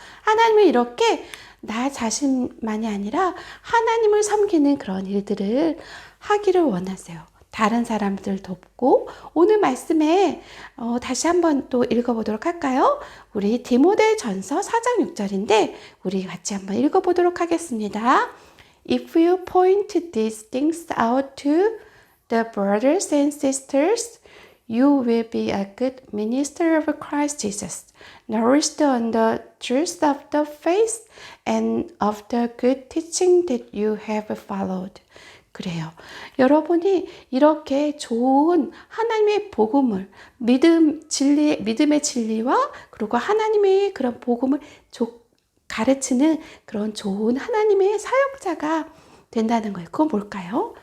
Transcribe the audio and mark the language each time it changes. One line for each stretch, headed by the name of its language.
Korean: 하나님은 이렇게 나 자신만이 아니라 하나님을 섬기는 그런 일들을 하기를 원하세요. 다른 사람들 돕고, 오늘 말씀에 다시 한번 또 읽어보도록 할까요? 우리 디모데전서 4장 6절인데 우리 같이 한번 읽어보도록 하겠습니다.
English: If you point these things out to the brothers and sisters, you will be a good minister of Christ Jesus, nourished on the truth of the faith and of the good teaching that you have followed.
Korean: 그래요. 여러분이 이렇게 좋은 하나님의 복음을, 믿음의 진리와 그리고 하나님의 그런 복음을 가르치는 그런 좋은 하나님의 사역자가 된다는 거예요. 그건 뭘까요?